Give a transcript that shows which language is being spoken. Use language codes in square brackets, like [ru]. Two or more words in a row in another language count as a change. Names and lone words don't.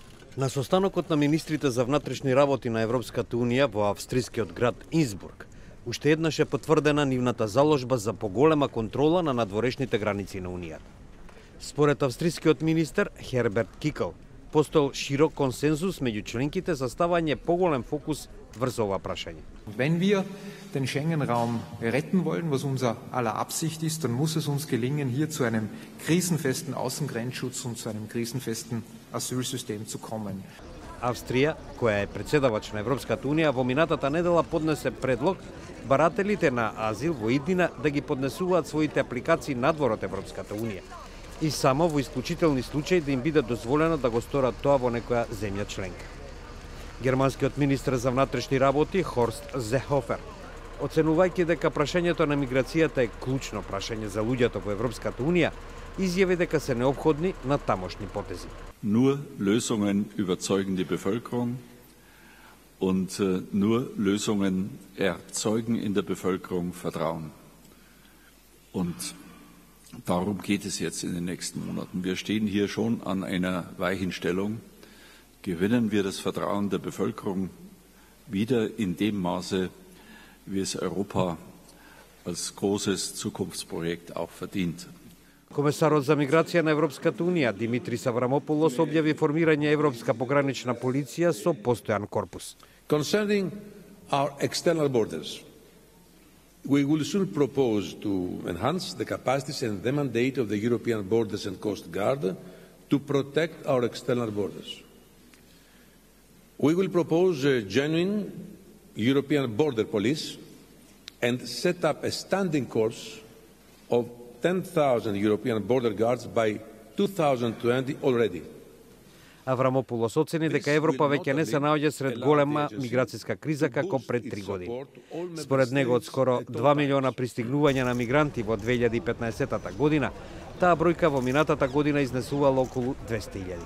[mk] На состанокот на министрите за внатрешни работи на Европската Унија во австрискиот град Инсбург, уште еднаш е потврдена нивната заложба за поголема контрола на надворешните граници на Унијата. Според австрискиот министер Херберт Кикл, постоел широк консензус меѓу членките за ставање поголем фокус врз ова прашање. [de] Wenn wir den Schengen-Raum retten wollen, was unser aller Absicht ist, dann muss es uns gelingen, hier zu einem krisenfesten Außengrenzschutz und zu einem krisenfesten Asylsystem zu kommen. [mk] Австрија, која е председавач на Европската Унија, во минатата недела поднесе предлог барателите на азил во иднина да ги поднесуваат своите апликации надвор од Европската Унија и само во исклучителни случаи да им биде дозволено да го сторат тоа во некоја земја членка. Германскиот министер за внатрешни работи Хорст Зехофер, оценувајќи дека прашањето на миграцијата е клучно прашање за луѓето во Европската Унија, изјави дека се неопходни на тамошни потези. [de] Nur Lösungen überzeugen die Bevölkerung und nur Lösungen erzeugen in der Bevölkerung Vertrauen. Und darum geht es jetzt in den nächsten Monaten. Wir stehen hier schon an einer Weichenstellung. Gewinnen wir das Vertrauen der Bevölkerung wieder in dem Maße, wie es Europa als großes Zukunftsprojekt auch verdient. [mk] Комесарот за миграција на Европската Унија Димитрис Аврамополос објави формирање Европска погранична полиција со постојан корпус. [en] Concerning our external borders, we will soon propose to enhance the capacities and the mandate of the European Borders and Coast Guard to protect our external borders. We will propose a genuine European border police and set up a standing corps of 10,000 European border guards by 2020 already. [mk] Аврамополос оцени дека Европа веќе не се наоѓа сред голема миграцијска криза како пред 3 години. Според него од скоро 2 милиона пристигнувања на мигранти во 2015 година, таа бројка во минатата година изнесувала околу 200.000.